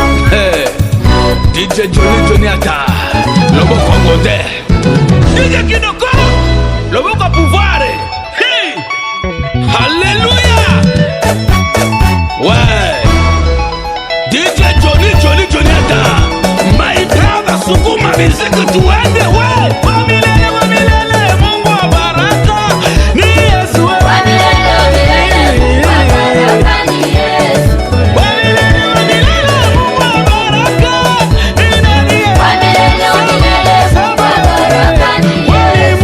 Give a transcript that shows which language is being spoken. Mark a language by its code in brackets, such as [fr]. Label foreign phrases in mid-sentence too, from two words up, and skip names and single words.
[ln] Hey, D J Johnny, Johnny Ata, Loboko Ngode. D J Kinoko, Loboko Pouvoir. Hey, hallelujah. Ouais. D J Johnny, Johnny, Johnny Ata. [en] My brother, [sw] sukuma miziki tuende, we. Wa milele, wa milele, Mungu wa baraka. Ni Yesu, we. Wa milele, wa milele, Mungu wa baraka ni Yesu. Wa milele, wa milele, Mungu wa baraka. Ni nani, ye? Wa milele, wa milele, Mungu wa baraka ni Wewe ni Yesu.